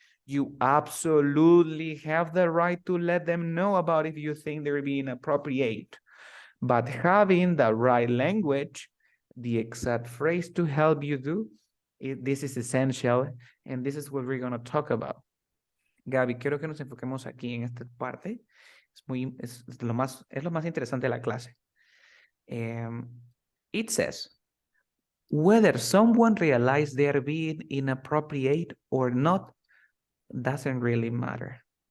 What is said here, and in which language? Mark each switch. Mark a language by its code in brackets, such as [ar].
[en] You absolutely have the right to let them know about if you think they're being appropriate. But having the right language, the exact phrase to help you do, this is essential, and this is what we're going to talk about. [es] Gaby, quiero que nos enfoquemos aquí en esta parte. Es lo más interesante de la clase. [en] It says, whether someone realized they're being inappropriate or not doesn't really matter.